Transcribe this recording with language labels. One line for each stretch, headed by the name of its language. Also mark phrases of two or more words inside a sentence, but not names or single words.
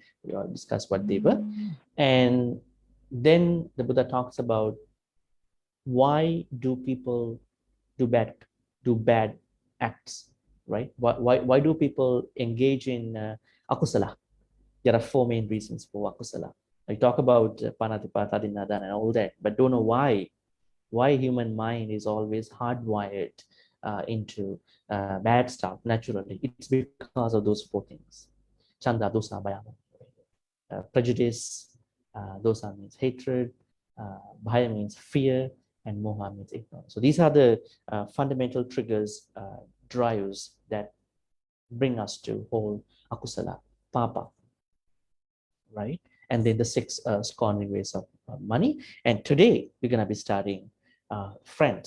English: We all discussed what they were. And then the Buddha talks about why do people do bad acts, right? Why do people engage in akusala? There are 4 main reasons for akusala. I talk about
Pali: panatipata, dinadana,
English: and all that, but don't know why human mind is always hardwired into bad stuff naturally. It's because of those 4 things.
Pali: Chanda, dosa, bhaya.
English: Prejudice, dosa means hatred, bhaya means fear, and moha means ignorance. So these are the fundamental triggers, drives that bring us to whole
Pali: akusala, papa,
English: right? And then the 6 scorning ways of money. And today we're going to be studying friends.